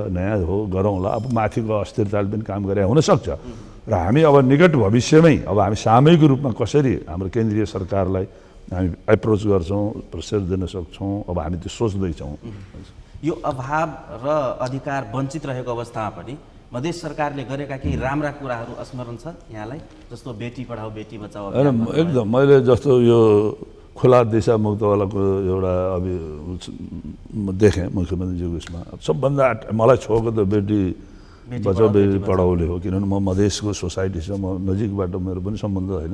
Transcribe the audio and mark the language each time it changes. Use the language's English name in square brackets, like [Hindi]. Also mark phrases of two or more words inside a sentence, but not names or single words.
[Nepali] नयाँ हो गरौँला, अब माथिको अस्थिरताले पनि काम गरे हुनसक्छ र हामी अब निकट भविष्यमै अब हामी सामूहिक रूपमा कसरी हाम्रो केन्द्रीय सरकारलाई हामी एप्रोच गर्छौँ, प्रेसर दिन सक्छौँ, अब हामी त्यो सोच्दैछौँ। यो अभाव र अधिकार वञ्चित रहेको अवस्थामा पनि मधेस सरकारले गरेका केही राम्रा कुराहरू स्मरण छ यहाँलाई, जस्तो [Hindi] बेटी पढाऊ बेटी बचाऊ [Nepali] अभियान? एकदम मैले जस्तो यो खुला दिशा मुक्तवालाको एउटा देखेँ मुख्यमन्त्रीजीको उसमा, सबभन्दा मलाई छोएको त [Hindi] बेटी बचाऊ बेटी पढाउले [Nepali] हो, किनभने म मधेसको सोसाइटीसँग म नजिकबाट मेरो पनि सम्बन्ध होइन।